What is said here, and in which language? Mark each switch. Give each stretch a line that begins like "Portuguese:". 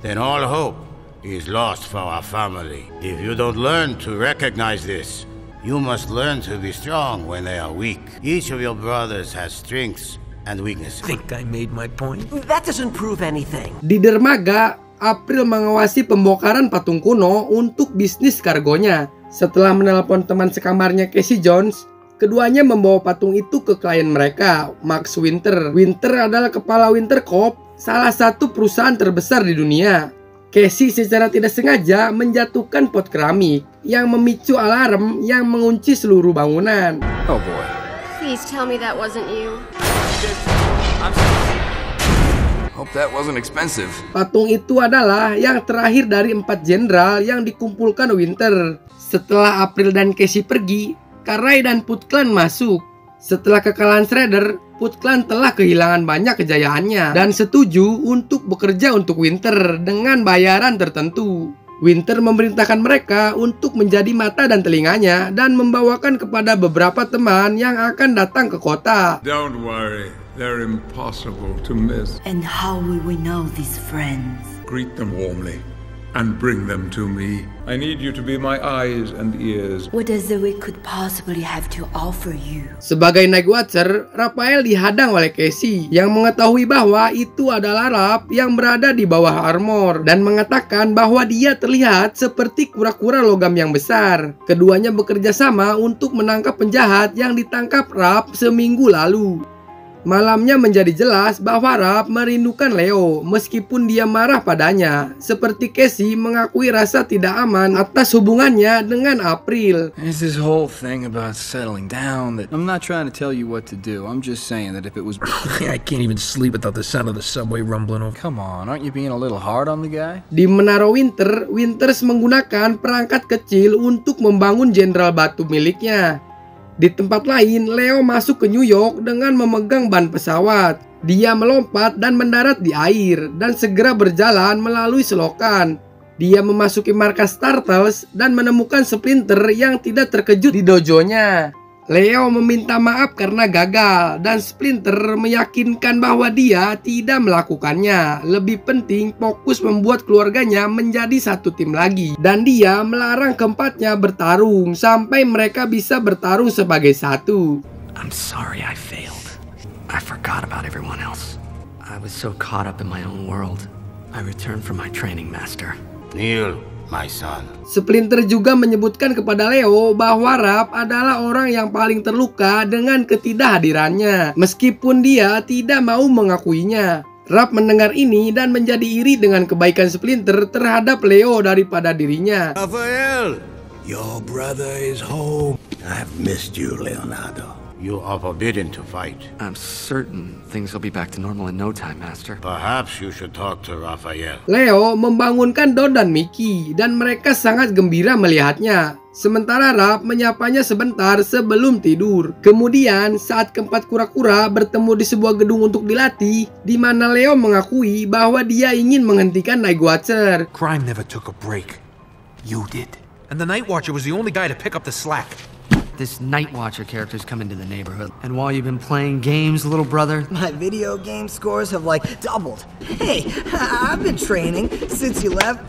English: Then all hope is lost for our family. If you don't learn to recognize this, you must learn to be strong when they are weak. Each of your brothers has strengths and weaknesses. Think I made my point? That doesn't prove anything.
Indonesian: Di dermaga, April mengawasi pembongkaran patung kuno untuk bisnis kargonya. Setelah menelpon teman sekamarnya Casey Jones, keduanya membawa patung itu ke klien mereka, Max Winter. Winter adalah kepala Winter Corp, salah satu perusahaan terbesar di dunia. Casey secara tidak sengaja menjatuhkan pot keramik yang memicu alarm yang mengunci seluruh bangunan.
English: Oh boy. Please tell me that wasn't you. Hope that wasn't expensive.
Indonesian: Patung itu adalah yang terakhir dari 4 jenderal yang dikumpulkan Winter. Setelah April dan Casey pergi, Karai dan Foot Clan masuk. Setelah kekalahan Shredder, Foot Clan telah kehilangan banyak kejayaannya dan setuju untuk bekerja untuk Winter dengan bayaran tertentu. Winter memerintahkan mereka untuk menjadi mata dan telinganya dan membawakan kepada beberapa teman yang akan datang ke kota.
English: Don't worry, they're impossible to miss. And how will we know these friends? Greet them warmly and bring them to me. I need you to be my eyes and ears. What is it we could possibly have to offer you?
Indonesian: Sebagai Night Watcher, Raphael dihadang oleh Casey yang mengetahui bahwa itu adalah Rapp yang berada di bawah armor dan mengatakan bahwa dia terlihat seperti kura-kura logam yang besar. Keduanya bekerja sama untuk menangkap penjahat yang ditangkap Rapp seminggu lalu. Malamnya menjadi jelas bahwa Rapp merindukan Leo meskipun dia marah padanya. Seperti Casey mengakui rasa tidak aman atas hubungannya dengan April.
English: There's this whole thing about settling down that I'm not trying to tell you what to do. I'm just saying that if it was I can't even sleep without the sound of the subway rumbling over. Come on, aren't you being a little hard on the guy?
Indonesian: Di Menara Winter, Winters menggunakan perangkat kecil untuk membangun jenderal batu miliknya. Di tempat lain, Leo masuk ke New York dengan memegang ban pesawat. Dia melompat dan mendarat di air dan segera berjalan melalui selokan. Dia memasuki markas Turtles dan menemukan Splinter yang tidak terkejut di dojonya. Leo meminta maaf karena gagal dan Splinter meyakinkan bahwa dia tidak melakukannya. Lebih penting fokus membuat keluarganya menjadi satu tim lagi. Dan dia melarang keempatnya bertarung sampai mereka bisa bertarung sebagai satu.
English: I'm sorry I failed. I forgot about everyone else. I was so caught up in my own world. I returned from my training master. Kneel, my son.
Indonesian: Splinter juga menyebutkan kepada Leo bahwa Rapp adalah orang yang paling terluka dengan ketidakhadirannya, meskipun dia tidak mau mengakuinya. Rapp mendengar ini dan menjadi iri dengan kebaikan Splinter terhadap Leo daripada dirinya.
English: Raphael! Your brother is home. I've missed you, Leonardo. You are forbidden to fight. I'm certain things will be back to normal in no time, Master. Perhaps you should talk to Raphael.
Indonesian: Leo membangunkan Don dan Mickey dan mereka sangat gembira melihatnya. Sementara Rapp menyapanya sebentar sebelum tidur. Kemudian saat keempat kura-kura bertemu di sebuah gedung untuk dilatih, di mana Leo mengakui bahwa dia ingin menghentikan Night Watcher.
English: Crime never took a break. You did. And the Night Watcher was the only guy to pick up the slack. This Night Watcher character's come into the neighborhood. And while you've been playing games, little brother, my video game scores have like doubled. Hey, I've been training since you left.